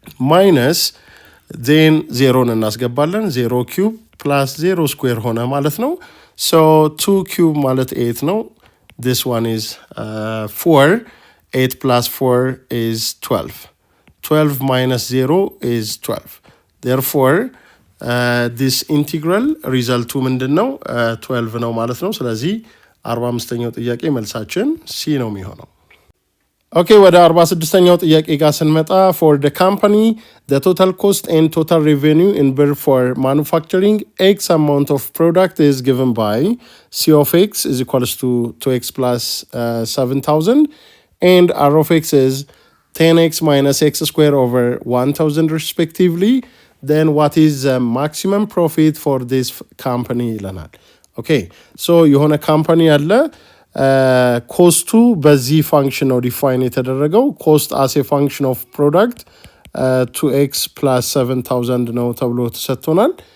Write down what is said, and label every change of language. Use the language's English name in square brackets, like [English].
[Amharic] ማይነስ ዜን 0ን እናስገባለን። 0 ኪዩብ ፕላስ 0 ስኩዌር ሆነ ማለት ነው። so 2 ኪዩብ ማለት 8 ነው። [English] this one is 4 8 plus 4 is 12 12 minus 0 is 12 therefore this integral [Amharic] ሪዛልቱ ምንድነው? 12 ነው ማለት ነው። ስለዚህ 45ኛው ጥያቄ መልሳችን ሲ ነው የሚሆነው። ኦኬ ወደ 46ኛው ጥያቄ ጋር ስንመጣ [English] for the company the total cost and total revenue in birr for manufacturing x amount of product is given by c of x is equals to 2x plus 7,000 and R of x is 10x minus x square over 1000 respectively, then what is the maximum profit for this company [Amharic] ይለናል። ኦኬ ሶ የሆነ ካምፓኒ አለ ኮስቱ በዚህ ፋንክሽን ነው ዲፋይን የተደረገው ኮስት as a function of product 2x plus 7000 ነው ተብሎ ተሰጥቶናል።